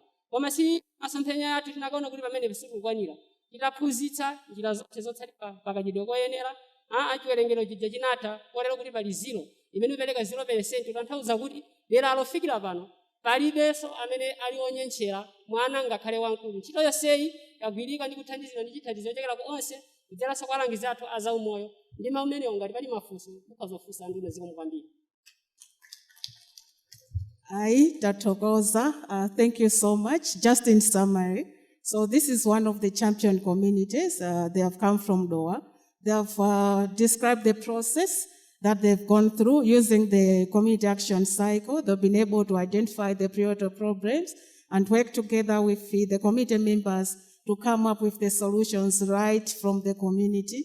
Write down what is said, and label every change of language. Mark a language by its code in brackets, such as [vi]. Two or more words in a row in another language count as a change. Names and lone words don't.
[ny] Koma si masomphenya athu tinakaona kuti pamene sikukwanira titaphunzitsa njira zonse zotsatira pakadyedwe koyenera chiwerengero chija chinatha kotero kuti pali 0 imene ipereka 0% tanthauza kuti deralo fikira pano palibenso amene ali onyenchera mwana ngakhale wamkulu. Ntchito yonseyi yagwirika ndi kuthandizira ndi chithandizo chochokera ku onse kudzeranso kwa alangizi athu a zaumoyo ndi mawu amenewo ngati pali mafunso mukhazofunsa nduna. Zikomo kwambiri. Tathokoza. [en] Thank you so much. Just in summary, So this is one of the champion communities. They have come from Doha. They have described the process that they've gone through using the community action cycle. They've been able to identify the priority problems and work together with the committee members to come up with the solutions right from the community.